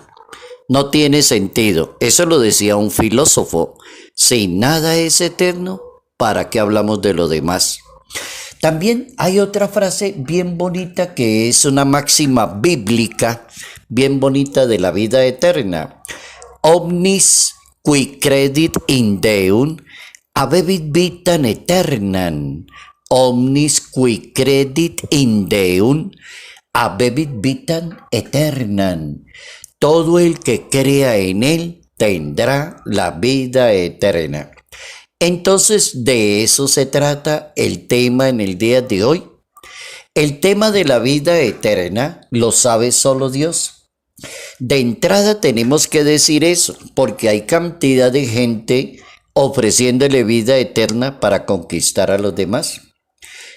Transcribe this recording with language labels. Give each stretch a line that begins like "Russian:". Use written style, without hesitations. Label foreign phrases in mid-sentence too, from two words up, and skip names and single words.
Spanish: No tiene sentido. Eso lo decía un filósofo. Si nada es eterno, ¿para qué hablamos de lo demás? También hay otra frase bien bonita que es una máxima bíblica, bien bonita de la vida eterna.
Latin: Omnis qui credit in Deum habebit vitam aeternam. Omnis qui credit in Deum habebit vitam aeternam.
Spanish: Todo el que crea en él tendrá la vida eterna. Entonces, de eso se trata el tema en el día de hoy. El tema de la vida eterna lo sabe solo Dios. De entrada tenemos que decir eso, porque hay cantidad de gente ofreciéndole vida eterna para conquistar a los demás.